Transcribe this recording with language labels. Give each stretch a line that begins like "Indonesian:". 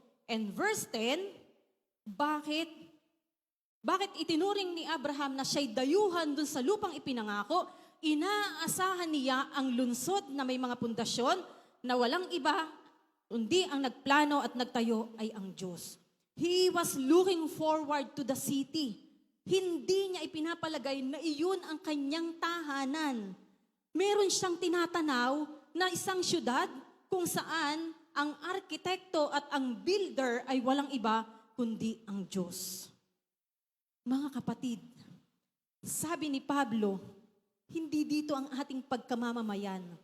Filipino: And verse 10, bakit itinuring ni Abraham na siya'y dayuhan dun sa lupang ipinangako? Inaasahan niya ang lunsod na may mga pundasyon na walang iba, kundi ang nagplano at nagtayo ay ang Diyos.
English: He was looking forward to the city.
Filipino: Hindi niya ipinapalagay na iyon ang kanyang tahanan. Meron siyang tinatanaw na isang syudad kung saan ang arkitekto at ang builder ay walang iba, kundi ang Diyos. Mga kapatid, sabi ni Pablo, hindi dito ang ating pagkamamamayan.